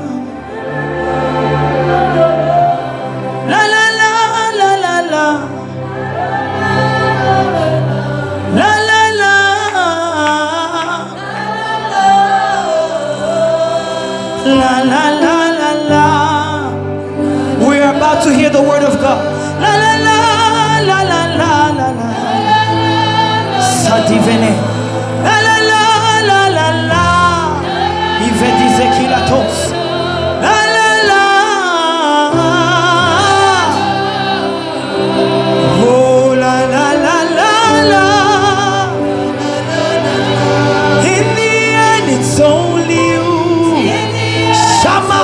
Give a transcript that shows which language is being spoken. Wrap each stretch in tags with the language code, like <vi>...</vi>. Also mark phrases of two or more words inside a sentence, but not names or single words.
<en>La la la la la la. La la la. La la la la la. We are about to hear the word of God. La la la. La la la la la, Sadivene. La la la la la la,</en> <fr>il veut dire qu'il a tous. La la la, oh la la la la la.</fr> <en>In the end, it's only you, Shama.</en>